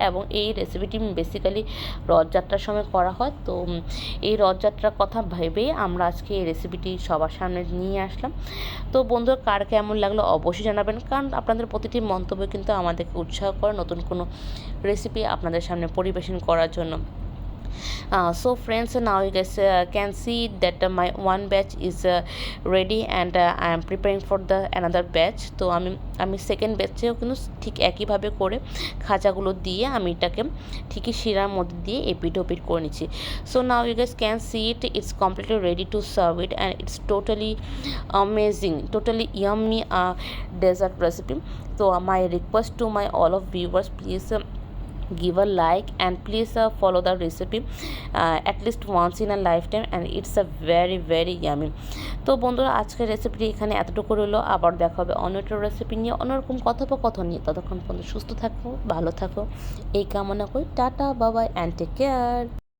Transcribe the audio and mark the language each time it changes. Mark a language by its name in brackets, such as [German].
[Bangla] এবং এই রেসিপিটি বেসিক্যালি রথযাত্রার সময় করা হয়। তো এই রথযাত্রার কথা ভেবেই আমরা আজকে এই রেসিপিটি সবার সামনে নিয়ে আসলাম। তো বন্ধুরা কার কেমন লাগলো অবশ্যই জানাবেন, কারণ আপনাদের প্রতিটি মন্তব্য কিন্তু আমাদেরকে উৎসাহ করে নতুন কোনো রেসিপি আপনাদের সামনে পরিবেশন করার জন্য। [English] So friends, now you guys can see that my one batch is ready, and I am preparing for the another batch. [Bangla] তো আমি সেকেন্ড ব্যাচেও কিন্তু ঠিক একইভাবে করে খাঁচাগুলো দিয়ে আমি এটাকে ঠিকই শিরার মধ্যে দিয়ে এপিট ওপিট করে নিচ্ছি। [English] So now you guys can see it's completely ready to serve it, and it's totally amazing, totally yummy dessert recipe. So my request to my all of viewers, please give a like, and please follow the recipe at least once in a lifetime, and it's a very very yummy. [Bangla] তো বন্ধুরা, আজকের রেসিপিটি এখানে এতটুকু রইলো। আবার দেখা হবে অন্য একটা রেসিপি নিয়ে, অন্যরকম কথোপকথন নিয়ে। ততক্ষণ পর্যন্ত সুস্থ থাকো, ভালো থাকো, এই কামনা করি। টাটা, বাবাই, [English] And take care.